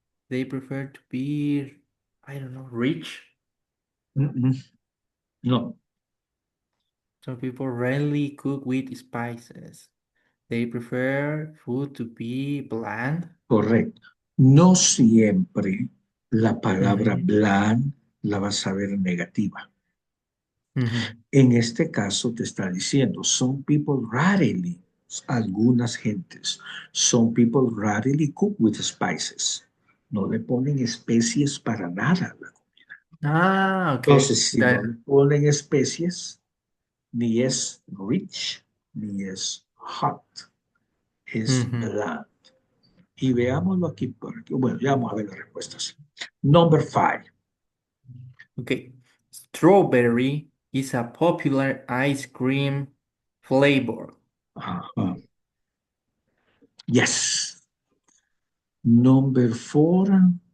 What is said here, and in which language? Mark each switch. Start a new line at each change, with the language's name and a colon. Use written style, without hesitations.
English: They prefer to be, I don't know, rich. Mm-mm. No. Some people rarely cook with spices. They prefer food to be bland.
Spanish: Correcto. No siempre la palabra Mhm, bland la vas a ver negativa. mhm. En este caso te está diciendo,
English: some people rarely,
Spanish: algunas gentes,
English: some people rarely cook with spices.
Spanish: No le ponen especies para nada. Ah, okay. Entonces, si no le ponen especies, ni es rich, ni es hot, es Mhm.
English: bland.
Spanish: Y veámoslo aquí, porque, bueno, ya vamos a ver las respuestas.
English: Number 5. Okay. Strawberry is a popular ice cream flavor. Yes. Number 4.